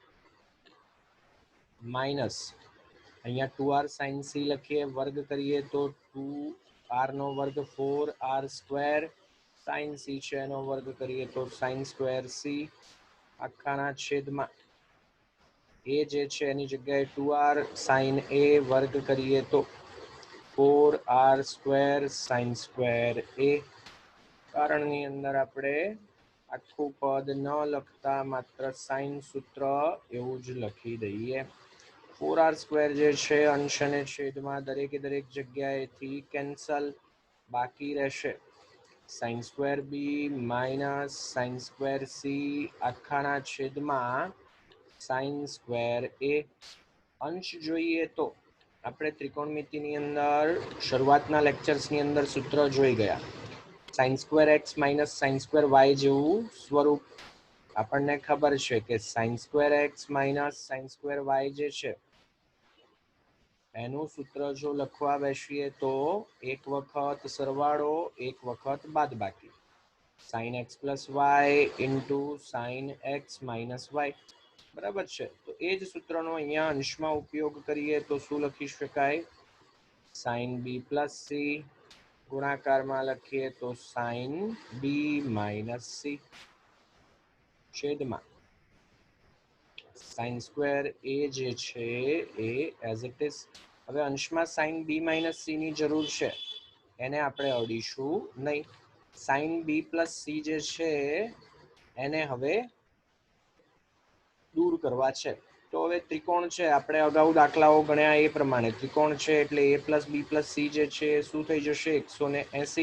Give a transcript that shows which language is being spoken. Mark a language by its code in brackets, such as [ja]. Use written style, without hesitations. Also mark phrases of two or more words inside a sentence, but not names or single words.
[gu] માઇનસ અહીંયા 2r sin c લખીએ, વર્ગ કરીએ તો 2r નો વર્ગ 4r² sin c છે એનો વર્ગ કરીએ તો sin² c આખાના છેદમાં એ જે છે એની જગ્યાએ 2r sin a વર્ગ કરીએ તો 4r² sin² a. કારણની અંદર આપણે આખું પદ ન લખતા માત્ર સાઇન સૂત્ર એવું જ લખી દઈએ. 4r² જે છે અંશ અને છેદમાં દરેકે દરેક જગ્યાએથી કેન્સલ, બાકી રહેશે sin² b માઇનસ sin² c આખાના છેદમાં sin² a. અંશ જોઈએ તો આપણે ત્રિકોણમિતિની અંદર શરૂઆતના લેક્ચર્સની અંદર સૂત્ર જોઈ ગયા. sin² x માઇનસ sin² y જેવું સ્વરૂપ આપણને ખબર છે કે sin² x માઇનસ sin² y જે છે એનું સૂત્ર જો લખવા બેસીએ તો એક વખત સરવાળો, એક વખત બાદબાકી, [en] sin x plus y into sin x minus y, [gu] બરાબર છે. તો એ જ સૂત્રનો અહીંયા અંશમાં ઉપયોગ કરીએ તો શું લખી શકાય? [en] sin b plus c, [gu] ગુણાકારમાં લખીએ તો [en] sin b minus c [gu] છેદમાં sin² a જે છે એ [en] as it is. [gu] હવે અંશમાં [en] sin b minus c [gu] ની જરૂર છે, એને આપણે અડીશું નહીં. [en] sin b plus c [gu] જે છે એને હવે દૂર કરવા છે. તો હવે ત્રિકોણ છે, આપણે અગાઉ દાખલાઓ ગણ્યા એ પ્રમાણે ત્રિકોણ છે એટલે [en] a plus b plus c [gu] જે છે શું થઈ જશે? 180.